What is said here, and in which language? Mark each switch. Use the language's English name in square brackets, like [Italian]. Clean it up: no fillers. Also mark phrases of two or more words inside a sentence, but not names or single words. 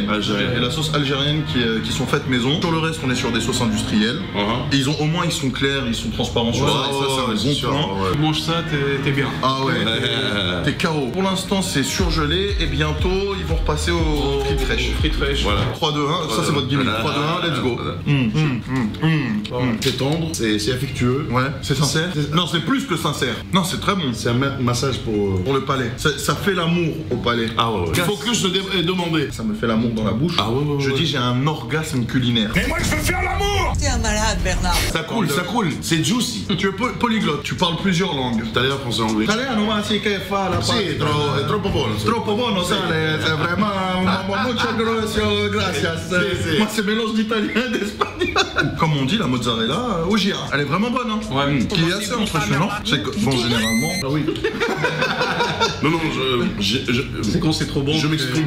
[French] Et la sauce algérienne qui sont faites maison. Sur le reste, on est sur des sauces industrielles. Et au moins ils sont clairs, ils sont transparents sur ça. Et ça, c'est un bon point. Tu manges ça, t'es bien. Ah ouais, t'es KO. Pour l'instant, c'est surgelé et bientôt ils vont repasser aux frites fraîches. Frites fraîches. Voilà. 3, 2, 1. Ça, c'est votre gimmick. 3, 2, 1, [English] let's go. [French] C'est tendre, c'est affectueux. Ouais, c'est sincère. Non, c'est plus que sincère. Non, c'est très bon. C'est un massage pour le palais. Ça fait l'amour au palais. Ah ouais. Il faut que je te demande. Ça me fait l'amour dans la bouche. Ah ouais. Je dis j'ai un orgasme culinaire. Mais moi je veux faire l'amour. T'es un malade, Bernard. Ça coule. C'est juicy. Tu es polyglotte. Tu parles plusieurs langues. Italien, français, anglais. [Italian] Italiano, ma si che fa la Sì, è troppo buono. Troppo buono, sale. [French] C'est vraiment [Spanish] mucho gracias. [French] Moi c'est mélange d'italien et d'espagnol. Comme on dit, la mozzarella au gira. Elle est vraiment bonne, hein. Ouais. Qui est assez impressionnant. C'est que, bon, généralement. Ah oui. Non, C'est quand c'est trop bon. je m'exprime.